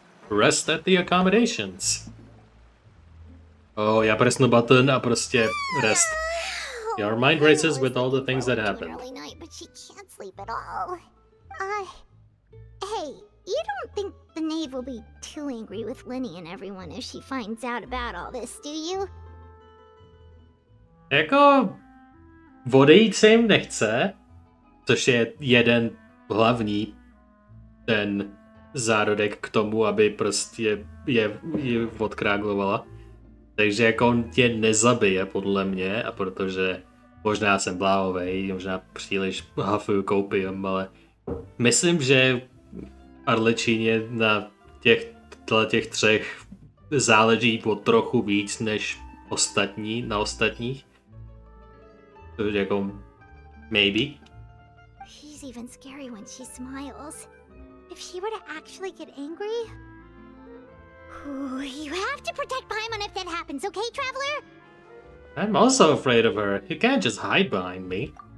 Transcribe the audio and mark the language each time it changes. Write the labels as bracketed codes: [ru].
[en] Rest at the accommodations. Oh, [cs] já presnu button a prostě rest. [en] Your mind races with all the things that happened. Early night, but she can't sleep at all. Hey, you don't think the knave will be too angry with Linny and everyone if she finds out about all this, do you? [cs] Jako odejít se jim nechce, což je jeden hlavní ten zárodek k tomu, aby prostě je odkráglovala. Takže jako on tě nezabije podle mě, a protože možná jsem bláhovej, možná příliš hafuju koupím, ale myslím, že Arlecchině na těch třech záleží o trochu víc než na ostatních. Takže jako maybe. [en] She's even scary when she smiles. if she were to actually get angry? Ooh, you have to protect Paimon if that happens, okay, Traveler? I'm also afraid of her. You can't just hide behind me.